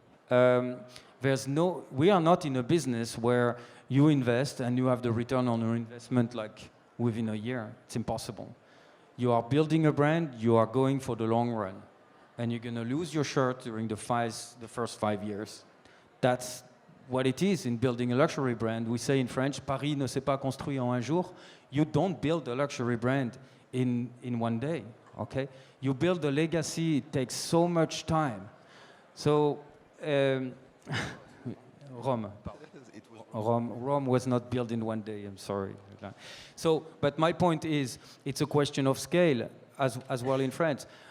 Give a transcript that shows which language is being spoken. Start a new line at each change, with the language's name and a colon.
English: We are not in a business where you invest and you have the return on your investment like within a year. It's impossible. You are building a brand, you are going for the long run, and you're going to lose your shirt during the first 5 years. That's what it is in building a luxury brand. We say in French,
French: Paris ne s'est pas construit en un jour.
English: You don't build a luxury brand in one day. Okay, you build a legacy. It takes so much time. So, Rome was not built in one day. I'm sorry. So, but my point is, it's a question of scale as well in France.